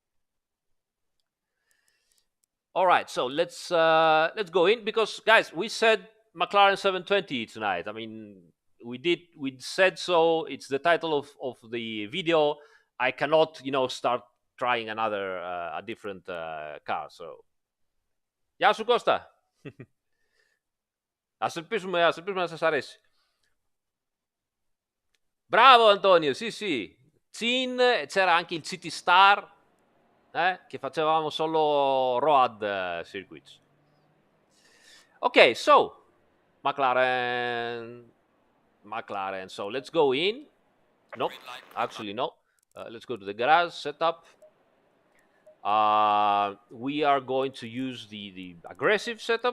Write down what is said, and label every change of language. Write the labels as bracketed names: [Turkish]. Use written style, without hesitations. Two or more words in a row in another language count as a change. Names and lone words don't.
[English] All right, so let's go in because guys, we said McLaren 720 tonight. I mean, we said so. It's the title of the video. I cannot, start trying another a different car. So, [Greek] γεια σου Κώστα. Ας ελπίσουμε να σας αρέσει. [Italian] Bravo Antonio, sì sì. Cin, c'era anche il City Star, che facevamo solo road circuits. [English] Okay, so McLaren. So let's go in. Nope, Green light. actually no. Let's go to the garage setup. We are going to use the aggressive setup.